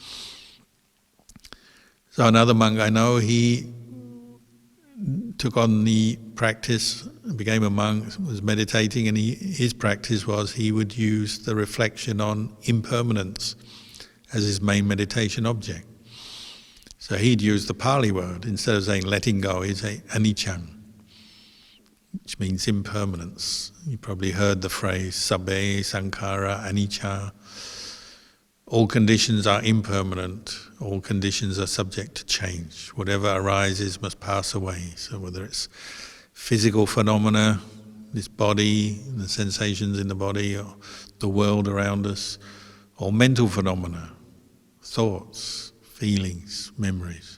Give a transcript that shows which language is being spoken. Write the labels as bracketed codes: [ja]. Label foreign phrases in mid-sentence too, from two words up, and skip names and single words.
[en] So another monk I know, he took on the practice, became a monk, was meditating, and his practice was he would use the reflection on impermanence as his main meditation object. So he'd use the Pali word. Instead of saying letting go, he'd say anicca, which means impermanence. You probably heard the phrase [pi] sabbe sankhara anicca. [en] all conditions are impermanent, all conditions are subject to change. Whatever arises must pass away. So whether it's physical phenomena, this body, the sensations in the body, or the world around us, or mental phenomena, thoughts, feelings, memories.